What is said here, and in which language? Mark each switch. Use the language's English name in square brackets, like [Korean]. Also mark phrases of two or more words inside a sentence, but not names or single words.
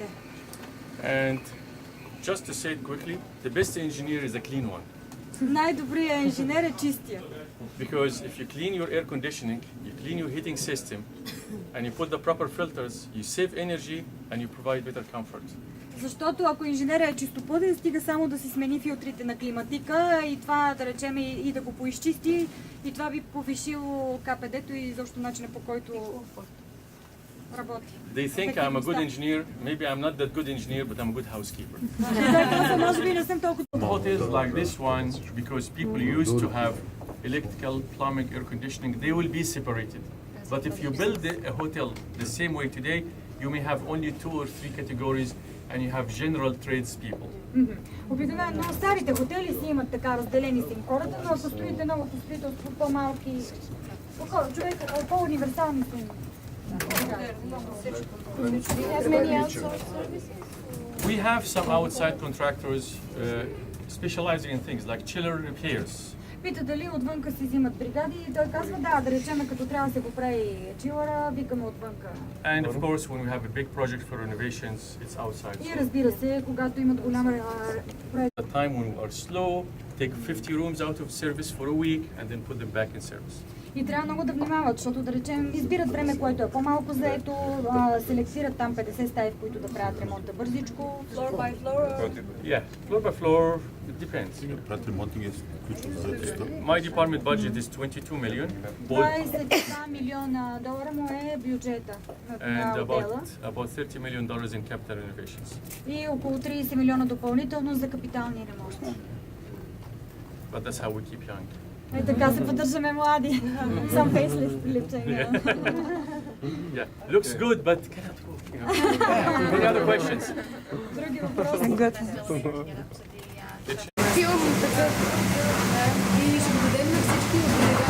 [English] And just to say it quickly, the best engineer is a clean one. [Bulgarian] Най-добрият инженер е чистия. [English] Because if you clean your air conditioning, you clean your heating system, and you put the proper filters, you save energy and you provide better comfort. [Bulgarian] Защото ако инженерът е чистопътен, стига само да си смени филтрите на климатика и това, да речем, и да го поизчисти, и това би повишило КПД-то и изобщо начина, по който работи. [English] They think I'm a good engineer. Maybe I'm not that good engineer, but I'm a good housekeeper. [Bulgarian] Може би не съм толкова. [English] Hotels like this one, because people used to have electrical, plumbing, air conditioning, they will be separated. But if you build a hotel the same way today, you may have only 2 or 3 categories and you have general trades people. [Bulgarian] Обикновено старите хотели си имат така разделени си хората, но ако строите новото строителство, по-малки, по-универсални са им. [English] We have some outside contractors specializing in things like chiller repairs. [Bulgarian] Пита дали отвънка си взимат бригади и той казва да речем, като трябва да се поправи чилъра, викаме отвънка. [English] And of course, when we have a big project for renovations, it's outside. [Bulgarian] И разбира се, когато имат голяма проект. [English] The time when we are slow, take 50 rooms out of service for a week and then put them back in service. [Bulgarian] И трябва много да внимават, защото да речем, избират време, което е по-малко заето, селектират там 50 стаи, в които да правят ремонта бързичко. [English] Floor by floor. Yeah, floor by floor, it depends. [Bulgarian] Правят ремонтинг е ключов за заетостта. [English] My department budget is 22 million, [Bulgarian] 22 милиона долара му е бюджета на [English] and [Bulgarian] отдела [English] about $30 million in capital renovations. [Bulgarian] и около 30 милиона допълнително за капитални ремонти. [English] But that's how we keep young. [Bulgarian] Е, така се поддържаме млади. Сам фейслифт липчения. [English] Yeah, looks good, but cannot walk. Any other questions? [Bulgarian] Други въпроси? Филм такъв и ще го дадем на всички